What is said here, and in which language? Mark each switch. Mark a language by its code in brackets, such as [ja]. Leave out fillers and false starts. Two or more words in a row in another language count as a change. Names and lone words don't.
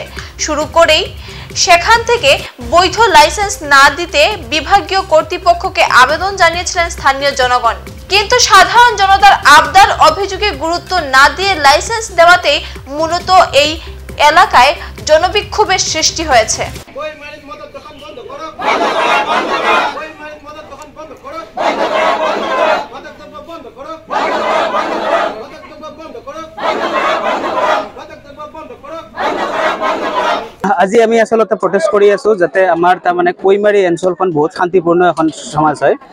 [bn] শুরু করেই সেখান থেকে বৈধ লাইসেন্স না দিতে বিভাগীয় কর্তৃপক্ষকে আবেদন জানিয়েছিলেন স্থানীয় জনগণ। কিন্তু সাধারণ জনতার আবদার অভিযোগে গুরুত্ব না দিয়ে লাইসেন্স দেওয়াতেই মূলত এই এলাকায় জনবিক্ষোভের সৃষ্টি হয়েছে। [as] আজি আমি আসলতে প্রটেস্ট কৰি আছো যাতে আমাৰ তাৰমানে কৈমাৰী অঞ্চলখন বহুত শান্তিপূৰ্ণ এখন সমাজ হয়।